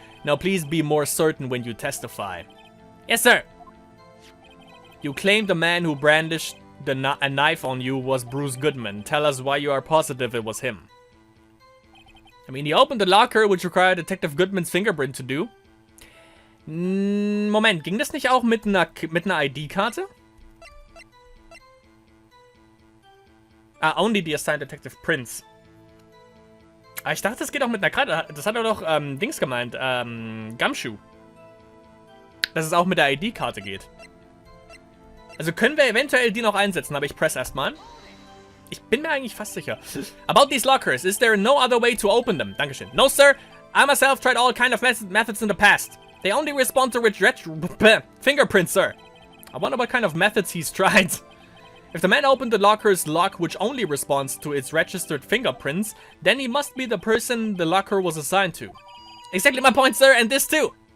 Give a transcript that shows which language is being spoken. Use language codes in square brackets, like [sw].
[en] Now please be more certain when you testify. Yes, sir. You claimed the man who brandished a knife on you was Bruce Goodman. Tell us why you are positive it was him. I mean, he opened the locker, which required Detective Goodman's fingerprint to do. [de] Moment, ging das nicht auch mit einer ID-Karte? [en] Only the assigned Detective Prince. [de] Ich dachte, das geht auch mit einer Karte. Das hat er doch, Dings gemeint, Gumshoe. Dass es auch mit der ID-Karte geht. Also können wir eventuell die noch einsetzen, aber ich press erstmal. Ich bin mir eigentlich fast sicher. [en] About these lockers, is there no other way to open them? [de] Dankeschön. [en] No, sir. I myself tried all kind of methods in the past. They only respond to fingerprints, sir. I wonder what kind of methods he's tried. If the man opened the locker's lock, which only responds to its registered fingerprints, then he must be the person the locker was assigned to. Exactly my point, sir, and this too.